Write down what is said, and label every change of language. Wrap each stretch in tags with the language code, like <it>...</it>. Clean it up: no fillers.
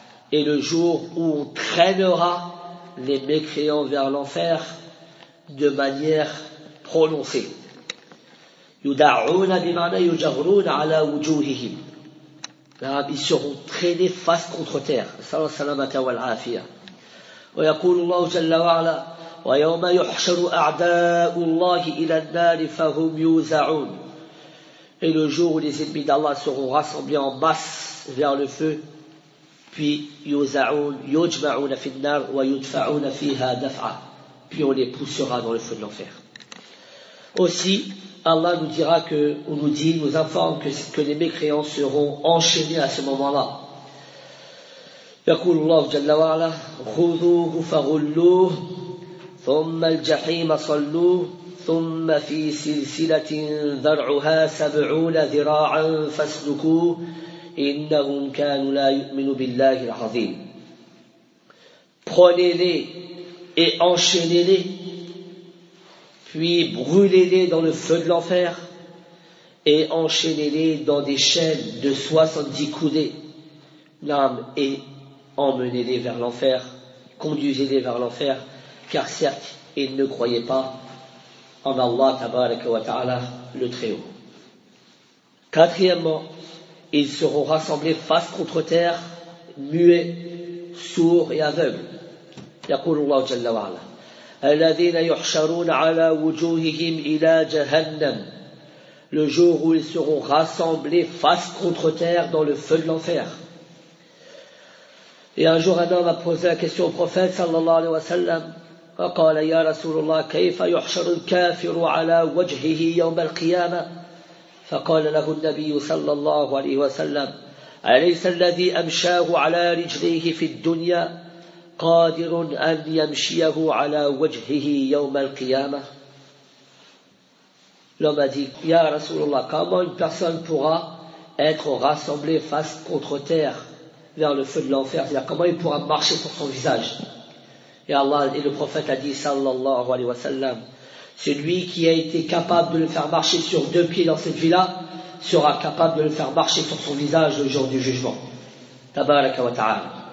<fr>Et le jour où on traînera les mécréants vers l'enfer de manière prononcée.</fr> <ar>يدعون بمعنى يجهرون على وجوههم.</ar> <fr>Ils seront traînés face contre terre. Salam salam ata wal afia.</fr> <ar>ويقول الله جل وعلا ويوم يحشر أعداء الله إلى النار فهم يوزعون.</ar> <fr>Et le jour où les ennemis d'Allah seront rassemblés en masse vers le feu, puis</fr> <ar>يوزعون يجمعون في النار ويدفعون فيها دفعة.</ar> <fr>Puis on les poussera dans le feu de l'enfer. Aussi, Allah nous dira que, ou nous dit, nous informe que les mécréants seront enchaînés à ce moment-là.</fr> <ar>يقول الله جل وعلا خذوه فغلوه ثم الجحيم صلوه ثم في سلسلة ذرعها سبعون ذراعا فاسلكوه إنهم كانوا لا يؤمنوا بالله العظيم.</ar> <fr>Prenez-les et enchaînez-les, puis brûlez-les dans le feu de l'enfer et enchaînez-les dans des chaînes de 70 coudées. L'âme, et emmenez-les vers l'enfer, conduisez-les vers l'enfer, car certes, ils ne croyaient pas en Allah, tabaraka wa ta'ala, le Très-Haut. Quatrièmement, ils seront rassemblés face contre terre, muets, sourds et aveugles.</fr> <ar>يقول الله جل وعلا الذين يحشرون على وجوههم إلى جهنم.</ar> <fr>Le jour où ils seront rassemblés face contre terre dans le feu de l'enfer. Et un jour un homme a posé la question au prophète sallallahu alayhi wa sallam.</fr> <ar>وقال يا رسول الله كيف يحشر الكافر على وجهه يوم القيامة. فقال له النبي صلى الله عليه وسلم أليس الذي أمشاه على رجليه في الدنيا قادر أن يمشيه على وجهه يوم القيامة.</ar> <fr>L'homme a dit, Ya Rasulullah, comment une personne pourra être rassemblée face contre terre vers le feu de l'enfer? C'est-à-dire, comment il pourra marcher sur son visage? Et Allah, et le prophète a dit, sallallahu alayhi wa sallam, celui qui a été capable de le faire marcher sur deux pieds dans cette vie-là sera capable de le faire marcher sur son visage le jour du jugement. Tabaraka wa ta'ala.</fr>